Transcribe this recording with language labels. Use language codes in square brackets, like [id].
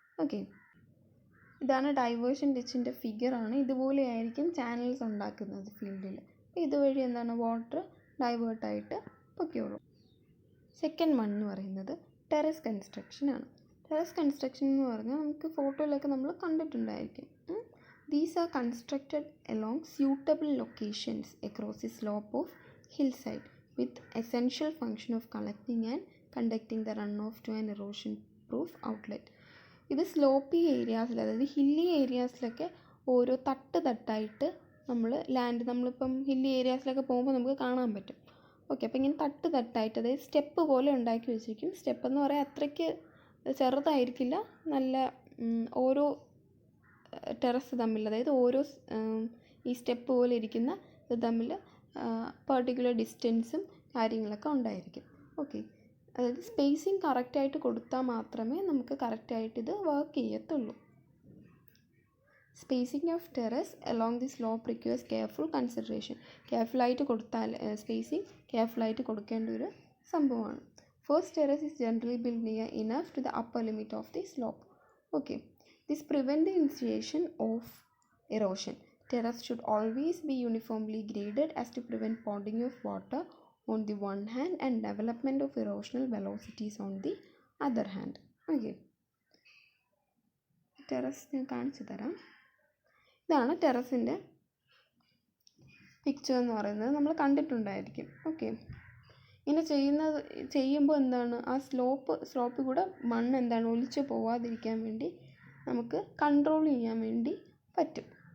[ml] Okay, ഇതാണ് diversion ഡിച്ചിൻ്റെ ഫിഗറാണ്. ഇതുപോലെയായിരിക്കും channels ഉണ്ടാക്കുന്നത് ഫീൽഡിൽ. അപ്പോൾ ഇതുവഴി എന്താണ്, വാട്ടർ ഡൈവേർട്ടായിട്ട് പൊയ്ക്കോളും. സെക്കൻഡ് വൺ എന്ന് പറയുന്നത് ടെറസ് കൺസ്ട്രക്ഷൻ ആണ്. ടെറസ് കൺസ്ട്രക്ഷൻ എന്ന് പറഞ്ഞാൽ നമുക്ക് ഫോട്ടോയിലൊക്കെ നമ്മൾ കണ്ടിട്ടുണ്ടായിരിക്കും. [en] These are constructed along suitable locations across the slope of hillside with essential function of collecting and conducting the runoff to an erosion-proof outlet. [ml] ഇത് sloppy ഏരിയാസിൽ, അതായത് hilly ഏരിയാസിലൊക്കെ ഓരോ തട്ടായിട്ട് നമ്മളിപ്പം ഹില്ലി ഏരിയാസിലൊക്കെ പോകുമ്പോൾ നമുക്ക് കാണാൻ പറ്റും. ഓക്കെ, അപ്പോൾ ഇങ്ങനെ തട്ടായിട്ട്, അതായത് സ്റ്റെപ്പ് പോലെ ഉണ്ടാക്കി വെച്ചിരിക്കും. സ്റ്റെപ്പ് എന്ന് പറയാൻ അത്രയ്ക്ക് ചെറുതായിരിക്കില്ല, നല്ല ഓരോ ടെറസ് തമ്മിൽ, അതായത് ഓരോ ഈ സ്റ്റെപ്പ് പോലെ ഇരിക്കുന്ന ഇത് തമ്മിൽ പെർട്ടിക്കുലർ ഡിസ്റ്റൻസും കാര്യങ്ങളൊക്കെ ഉണ്ടായിരിക്കും. ഓക്കെ, അതായത് സ്പേസിങ് കറക്റ്റായിട്ട് കൊടുത്താൽ മാത്രമേ നമുക്ക് കറക്റ്റായിട്ട് ഇത് വർക്ക് ചെയ്യത്തുള്ളൂ. [en] Spacing of terrace along the slope requires careful consideration. [ml] കെയർഫുള്ളായിട്ട് കൊടുത്താൽ സ്പേസിങ് കെയർഫുള്ളായിട്ട് കൊടുക്കേണ്ട ഒരു സംഭവമാണ്. [en] First terrace is generally build near enough to the upper limit of the slope. Okay, this prevents the initiation of erosion. Terrace should always be uniformly graded as to prevent ponding of water on the one hand and development of erosional velocities on the other hand. [ml] Okay, terrace ഞാൻ കാണിച്ചു തരാം. ഇതാണ് ടെറസിൻ്റെ picture എന്ന് പറയുന്നത്, നമ്മൾ കണ്ടിട്ടുണ്ടായിരിക്കും. Okay, ഇങ്ങനെ ചെയ്യുമ്പോൾ എന്താണ്, ആ സ്ലോപ്പ് കൂടെ മണ്ണ് എന്താണ് ഒലിച്ചു പോവാതിരിക്കാൻ വേണ്ടി നമുക്ക് കൺട്രോൾ ചെയ്യാൻ വേണ്ടി പറ്റും.